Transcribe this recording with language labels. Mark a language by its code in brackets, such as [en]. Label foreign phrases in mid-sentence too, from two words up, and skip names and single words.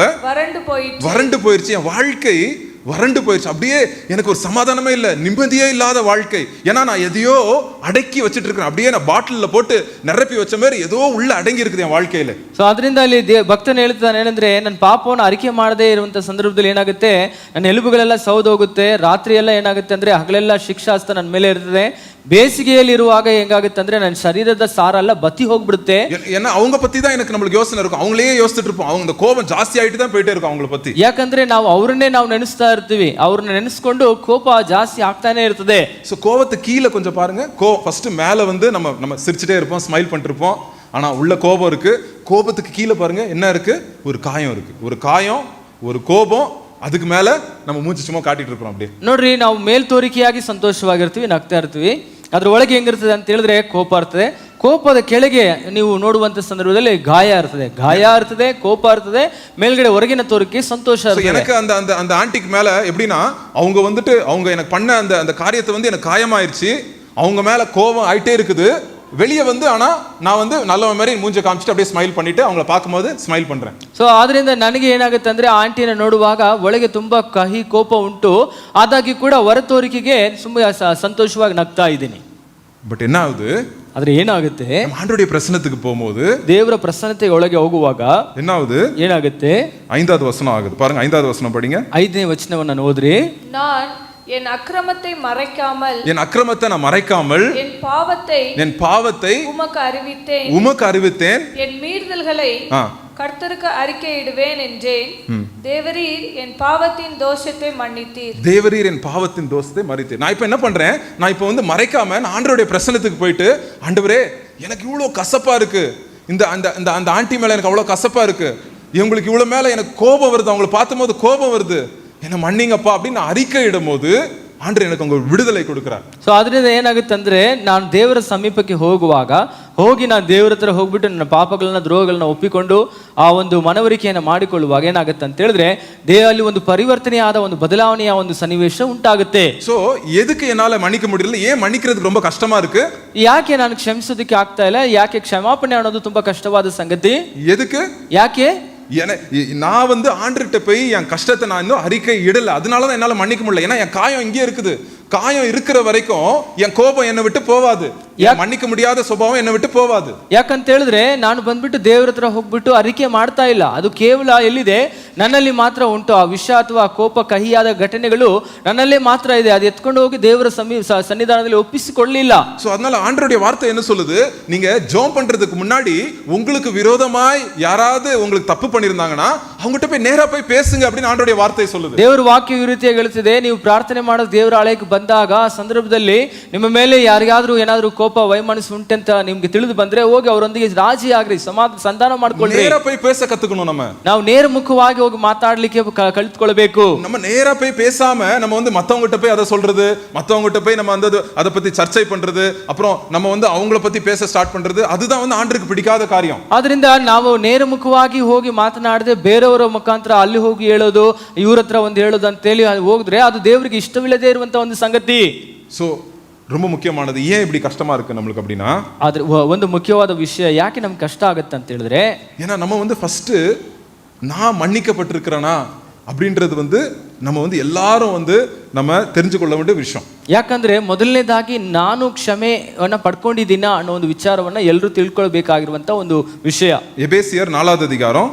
[ta] வறண்டு போயிடுச்சு. என் வாழ்க்கை வறண்டு போயிடுச்சு. அப்படியே எனக்கு ஒரு சமாதானமே இல்லை, நிம்மதியே இல்லாத வாழ்க்கை. ஏன்னா நான் எதையோ அடக்கி வச்சுட்டு இருக்கிறேன். அப்படியே நான் பாட்டிலில் போட்டு நிரப்பி வச்ச மாதிரி ஏதோ உள்ள ಅಡಂಗಿ இருக்குது என் வாழ்க்கையில. [kn] ಸೊ ಅದರಿಂದ ಅಲ್ಲಿ ಭಕ್ತನು ಹೇಳ್ತಾನೆ ಏನಂದ್ರೆ, ನನ್ನ ಪಾಪವನ್ನು ಅರಿಕೆ ಮಾಡದೇ ಇರುವಂತ ಸಂದರ್ಭದಲ್ಲಿ ಏನಾಗುತ್ತೆ, ನನ್ನ ಎಲುಬುಗಳೆಲ್ಲ ಸೌದೋಗುತ್ತೆ. ರಾತ್ರಿ ಎಲ್ಲ ಏನಾಗುತ್ತೆ ಅಂದ್ರೆ ಹಗಲೆಲ್ಲ ಶಿಕ್ಷಾಸ್ತ ನನ್ನ ಮೇಲೆ ಇರ್ತದೆ, ಬೇಸಿಗೆಯಲ್ಲಿರುವಾಗ ಹೆಂಗಾಗುತ್ತೆ ಅಂದ್ರೆ ನನ್ನ ಶರೀರದ ಸಾರೆಲ್ಲ ಬತ್ತಿ ಹೋಗ್ಬಿಡುತ್ತೆ. [ta] ஏன்னா அவங்க பத்தி தான் எனக்கு நம்மளுக்கு யோசனை இருக்கும், அவங்களே யோசிச்சுட்டு இருப்போம், அவங்க இந்த கோபம் ஜாஸ்தி ஆயிட்டு தான் போயிட்டே இருக்கும் அவங்கள பத்தி. [kn] ಯಾಕಂದ್ರೆ ನಾವು ಅವ್ರನ್ನೇ ನಾವು ನೆನೆಸ್ತಾ ಇರ್ತೀವಿ, ಅವ್ರನ್ನ ನೆನೆಸ್ಕೊಂಡು ಕೋಪ ಜಾಸ್ತಿ ಆಗ್ತಾನೆ ಇರ್ತದೆ. [ta] ஸோ கோபத்து கீழே கொஞ்சம் பாருங்க, ஃபர்ஸ்ட் மேல வந்து நம்ம சிரிச்சுட்டே இருப்போம், ஸ்மைல் பண்ணிட்டு இருப்போம், ஆனா உள்ள கோபம் இருக்கு. கோபத்துக்கு கீழே பாருங்க என்ன இருக்கு, ஒரு காயம் இருக்கு. ஒரு காயம், ஒரு கோபம், அதுக்கு மேல நம்ம மூஞ்சி சும்மா காட்டிட்டு இருப்போம் அப்படியே. [kn] ನೋಡ್ರಿ, ನಾವು ಮೇಲ್ತೋರಿಕೆಯಾಗಿ ಸಂತೋಷವಾಗಿರ್ತೀವಿ, ನಗ್ತಾ ಇರ್ತೀವಿ, ಅದ್ರ ಒಳಗೆ ಹೆಂಗಿರ್ತದೆ ಅಂತ ಹೇಳಿದ್ರೆ ಕೋಪ ಇರ್ತದೆ. ಕೋಪದ ಕೆಳಗೆ ನೀವು ನೋಡುವಂತ ಸಂದರ್ಭದಲ್ಲಿ ಗಾಯ ಇರ್ತದೆ, ಕೋಪ ಇರ್ತದೆ, ಮೇಲ್ಗಡೆ ಹೊರಗಿನ ತೋರಿಕೆ ಸಂತೋಷ ಇರ್ತದೆ. [ta] எனக்கு அந்த அந்த அந்த ஆண்டிக்கு மேல எப்படின்னா, அவங்க வந்துட்டு அவங்க எனக்கு பண்ண அந்த அந்த காரியத்தை வந்து எனக்கு காயமாயிருச்சு, அவங்க மேல கோபம் ஆயிட்டே இருக்குது. வெளியே வந்து ஆனா நான் வந்து நல்ல மாதிரி மூஞ்ச காமிச்சிட்டு அப்படியே ஸ்மைல் பண்ணிட்டு அவங்கள பார்க்கும்போது ஸ்மைல் பண்றேன். [kn] ಸೊ ಆದ್ರಿಂದ ನನಗೆ ಏನಾಗುತ್ತೆ ಅಂದ್ರೆ ಆಂಟಿನ ನೋಡುವಾಗ ಒಳಗೆ ತುಂಬಾ ಕಹಿ ಕೋಪ ಉಂಟು, ಆದಾಗಿ ಕೂಡ ಹೊರ ತೋರಿಕೆಗೆ ತುಂಬಾ ಸಂತೋಷವಾಗಿ ನಗ್ತಾ ಇದ್ದೀನಿ. [ta] பட் என்ன ஆகுது, [kn] ಆದ್ರೆ ಏನಾಗುತ್ತೆ, [ta] ஆண்டவருடைய பிரசன்னத்துக்கு போகும்போது, [kn] ದೇವರ ಪ್ರಸನ್ನತೆ ಒಳಗೆ ಹೋಗುವಾಗ [ta] என்ன ஆகுது, [kn] ಏನಾಗುತ್ತೆ, [ta] 5வது வசனம் ஆகுது பாருங்க. 5வது வசனம் படிங்க. [kn] 5ನೇ ವಚನವನ್ನು ಓದ್ರಿ. [ta] நான் என் அக்கிரமத்தை மறைக்காமல், என் அக்கிரமத்தை நான் மறைக்காமல், என் பாவத்தை உமக்கு அறிவித்தேன், என் மீறுதல்களை கர்த்தருக்கு அறிக்கையிடுவேன் என்றேன். தேவரீர் என் பாவத்தின் தோஷத்தை மன்னித்தீர். தேவரீர் என் பாவத்தின் தோஷத்தை மன்னித்தீர். நான் இப்ப என்ன பண்றேன், நான் இப்ப வந்து மறைக்காம நான் ஆண்டவருடைய பிரசன்னத்துக்கு போயிட்டு, ஆண்டவரே எனக்கு இவ்வளவு கசப்பா இருக்கு, இந்த அந்த அந்த அந்த ஆண்டி மேல எனக்கு அவ்வளவு கசப்பா இருக்கு, இவங்களுக்கு இவ்வளவு மேல எனக்கு கோபம் வருது, அவங்களை பார்த்தும் போது கோபம் வருது, என்ன மன்னிங்கப்பா அப்படின்னு அறிக்கை இடும் போது ஆண்டவர் எனக்கு உங்க விடுதலை கொடுக்கிறார். [kn] ಸೊ ಅದರಿಂದ ಏನಾಗುತ್ತೆ ಅಂದ್ರೆ, ನಾನು ದೇವರ ಸಮೀಪಕ್ಕೆ ಹೋಗಿ ನಾನು ದೇವರ ಹತ್ರ ಹೋಗ್ಬಿಟ್ಟು ನನ್ನ ಪಾಪಗಳನ್ನ ದ್ರೋಹಗಳನ್ನ ಒಪ್ಪಿಕೊಂಡು ಆ ಒಂದು ಮನವರಿಕೆಯನ್ನು ಮಾಡಿಕೊಳ್ಳುವಾಗ ಏನಾಗುತ್ತೆ ಅಂತ ಹೇಳಿದ್ರೆ, ದೇಹದಲ್ಲಿ ಒಂದು ಪರಿವರ್ತನೆಯಾದ ಒಂದು ಬದಲಾವಣೆಯ ಒಂದು ಸನ್ನಿವೇಶ ಉಂಟಾಗುತ್ತೆ. ಸೊ ಎದಕ್ಕೆ [ta] என்னால மன்னிக்க முடியல, ஏன் மன்னிக்கிறதுக்கு ரொம்ப கஷ்டமா இருக்கு, [kn] ಯಾಕೆ ನಾನು ಕ್ಷಮಿಸೋದಕ್ಕೆ ಆಗ್ತಾ ಇಲ್ಲ, ಯಾಕೆ ಕ್ಷಮಾಪಣೆ ಅನ್ನೋದು ತುಂಬಾ ಕಷ್ಟವಾದ ಸಂಗತಿ, [ta] எதுக்கு, [kn] ಯಾಕೆ [ta] நான் வந்து ஆண்டவர்கிட்ட போய் என் கஷ்டத்தை நான் இன்னும் அறிக்கை இடல, அதனாலதான் என்னால மன்னிக்க முடியல. ஏன்னா என் காயம் இங்கே இருக்குது, காயம் இருக்கிற வரைக்கும் என் கோபம் என்னை விட்டு போவாது, மன்னிக்க முடியாத ಸ್ವಭಾವ என்னை விட்டு போவாது. [kn] ಯಾಕಂತ ಹೇಳಿದ್ರೆ ನಾನು ಬಂದ್ಬಿಟ್ಟು ದೇವರ ಹತ್ರ ಹೋಗ್ಬಿಟ್ಟು ಅರಿಕೆ ಮಾಡ್ತಾ ಇಲ್ಲ, ಅದು ಕೇವಲ ಎಲ್ಲಿದೆ, ನನ್ನಲ್ಲಿ ಮಾತ್ರ ಉಂಟು. ಆ ವಿಷಯ ಅಥವಾ ಕೋಪ ಕಹಿಯಾದ ಘಟನೆಗಳು ನನ್ನಲ್ಲೇ ಮಾತ್ರ ಇದೆ, ಅದು ಎತ್ಕೊಂಡು ಹೋಗಿ ದೇವರ ಸನ್ನಿಧಾನದಲ್ಲಿ ಒಪ್ಪಿಸಿಕೊಳ್ಳಲಿಲ್ಲ. [ta] சோ அதனால ஆண்டவருடைய வார்த்தை என்ன சொல்லுது, நீங்க ஜெபம் பண்றதுக்கு முன்னாடி உங்களுக்கு விரோதமாய் யாராவது உங்களுக்கு தப்பு பண்ணிருந்தாங்கன்னா அவங்ககிட்ட போய் நேரா போய் பேசுங்க அப்படின்னு ஆண்டவருடைய வார்த்தை சொல்லுது. [kn] ದೇವರ ವಾಕ್ಯ ಈ ರೀತಿಯಾಗಿ ಹೇಳುತ್ತಿದೆ, ನೀವು ಪ್ರಾರ್ಥನೆ ಮಾಡೋದು ದೇವರ ಆಲಯಕ್ಕೆ ಬಂದಾಗ ಆ ಸಂದರ್ಭದಲ್ಲಿ ನಿಮ್ಮ ಮೇಲೆ ಯಾರಿಗಾದ್ರೂ ಏನಾದ್ರೂ ಕೋಪ ವೈಮನಸ್ಸು ಉಂಟಂತ ನಿಮ್ಗೆ ತಿಳಿದು ಬಂದ್ರೆ ಹೋಗಿ ಅವರೊಂದಿಗೆ ರಾಜಿ ಆಗ್ರಿ, ಸಂಧಾನ ಮಾಡ್ಕೊಳ್ರಿ. [ta] நேரா போய் பேச கத்துக்கணும். [kn] ನಾವು ನೇರ ಮುಖವಾಗಿ ಹೋಗಿ ಮಾತಾಡ್ಲಿಕ್ಕೆ ಕಲಿತ್ಕೊಳ್ಬೇಕು. [ta] நம்ம நேரா போய் பேசாம நம்ம வந்து மத்தவங்ககிட்ட போய் அதை சொல்றது, மத்தவங்ககிட்ட போய் நம்ம வந்து அதை பத்தி சர்ச்சை பண்றது, அப்புறம் நம்ம வந்து அவங்கள பத்தி பேச ஸ்டார்ட் பண்றது, அதுதான் வந்து ஆண்டவருக்கு பிடிக்காத காரியம். [kn] ಆದ್ರಿಂದ ನಾವು ನೇರ ಮುಖವಾಗಿ ಹೋಗಿ ಮಾತನಾಡದೆ ಬೇರೆಯವರ ಮುಖಾಂತರ ಅಲ್ಲಿ ಹೋಗಿ ಹೇಳೋದು, ಇವ್ರ ಹತ್ರ ಒಂದು ಹೇಳೋದು ಅಂತ ಹೇಳಿ ಹೋಗಿದ್ರೆ ಅದು ದೇವರಿಗೆ ಇಷ್ಟವಿಲ್ಲದೆ ಇರುವಂತ ಒಂದು ಸಂಗತಿ. [ta] சோ ரொம்ப முக்கியமானது, ஏன் இப்படி கஷ்டமா இருக்கு நம்மளுக்கு அப்படின்னா, [kn] ಆದ್ರೆ ಒಂದು ಮುಖ್ಯವಾದ ವಿಷಯ ಯಾಕೆ ನಮ್ಗೆ ಕಷ್ಟ ಆಗುತ್ತೆ ಅಂತ ಹೇಳಿದ್ರೆ, [ta] ஏன்னா நம்ம வந்து ஃபர்ஸ்ட் நான் மன்னிக்கப்பட்டிருக்கிறேனா அப்படின்றது வந்து நம்ம வந்து எல்லாரும் வந்து நம்ம தெரிஞ்சு கொள்ள வேண்டிய விஷயம். ಯಾಕಂದ್ರೆ ಮೊದಲನೇದಾಗಿ ನಾನು ಕ್ಷಮೆಯನ್ನ ಪಡ್ಕೊಂಡಿದ್ದೀನ ಅನ್ನೋ ಒಂದು ವಿಚಾರವನ್ನ ಎಲ್ಲರೂ ತಿಳ್ಕೊಳ್ಬೇಕಾಗಿರುವಂತ ಒಂದು ವಿಷಯ. எபேசியர் 4வது அதிகாரம்,